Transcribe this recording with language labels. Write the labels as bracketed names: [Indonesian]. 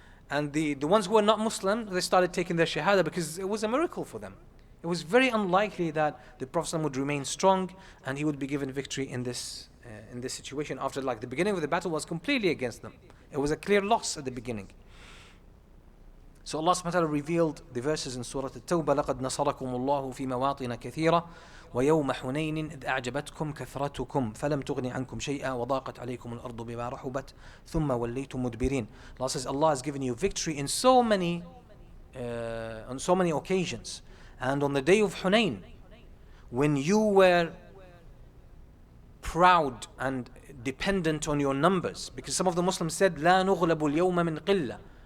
[English] And the ones who were not Muslim, they started taking their shahada because it was a miracle for them. It was very unlikely that the Prophet ﷺ would remain strong and he would be given victory in this situation after the beginning of the battle was completely against them. It was a clear loss at the beginning. So Allah subhanahu wa ta'ala revealed the verses in Surah al-Tawbah, [Arabic] لَقَدْ نَصَرَكُمُ اللَّهُ فِي مَوَاطِنَ كَثِيرًا وَيَوْمَ حُنَيْنٍ إِذْ أَعْجَبَتْكُمْ كَثْرَتُكُمْ فَلَمْ تُغْنِ عَنْكُمْ شَيْئًا وَضَاقَتْ عَلَيْكُمُ الْأَرْضُ بِمَا رَحُبَتْ ثُمَّ وَلَّيْتُمْ مُدْبِرِينَ. [English] Allah says Allah has given you victory on so many occasions. And on the day of Hunayn, when you were proud and dependent on your numbers, because some of the Muslims said, [Arabic] لا نغلب اليوم من قلة.